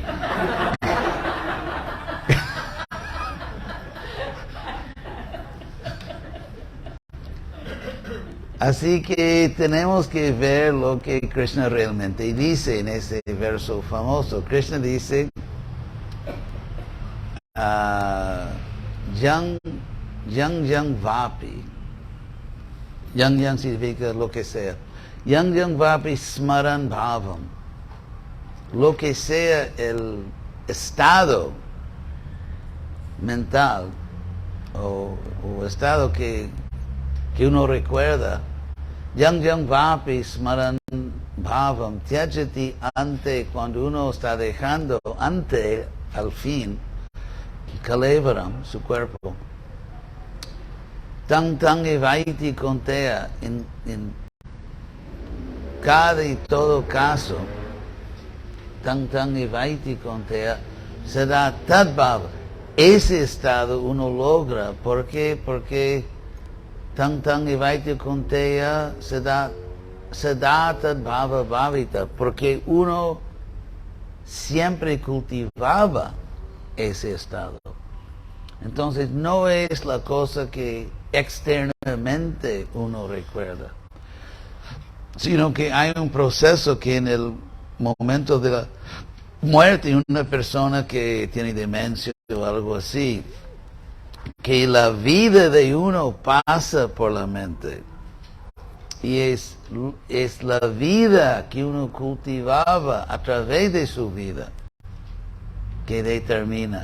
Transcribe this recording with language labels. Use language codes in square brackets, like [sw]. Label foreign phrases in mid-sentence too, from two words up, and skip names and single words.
[es] Así que tenemos que ver lo que Krishna realmente dice en ese verso famoso. Krishna dice, [sa] yang vapi. [es] Yang significa lo que sea. [sa] Yang vapi smaran bhavam. [es] Lo que sea el estado mental o estado que uno recuerda. [sa] Yang vapi smaran bhavam tyajati ante, [es] cuando uno está dejando ante, al fin, kalevaram, su cuerpo. [sa] Tang evaiti kontea, [es] en cada y todo caso, [sa] tang evaiti kontea, [es] se da tadbhava. Ese estado uno logra. ¿Por qué? [sa] Porque Tang evaiti konteya sada tadbhava bhavita, [es] porque uno siempre cultivaba ese estado. Entonces no es la cosa que externamente uno recuerda, sino que hay un proceso que en el momento de la muerte, una persona que tiene demencia o algo así, que la vida de uno pasa por la mente, y es la vida que uno cultivaba a través de su vida que determina.